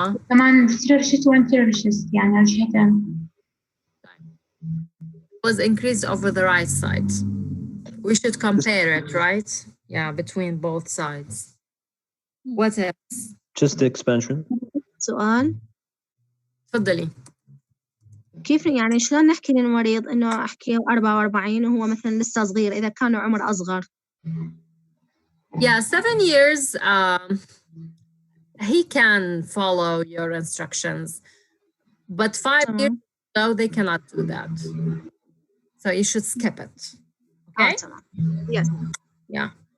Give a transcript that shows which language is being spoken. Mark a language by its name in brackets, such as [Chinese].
[Arabic] كمان posterior chest وanterior chest يعني على الجهتين. [English] Was increased over the right side. We should compare it, right? Yeah, between both sides. What else? chest expansion. [Arabic] سؤال تفضلي. كيف يعني شلون نحكي للمريض إنه أحكي 44 وهو مثلا لسه صغير إذا كان عمر أصغر؟ [English] Yeah, 7 years, he can follow your instructions, but 5 years, no, they cannot do that. So you should skip it. Okay? Yes. Yeah.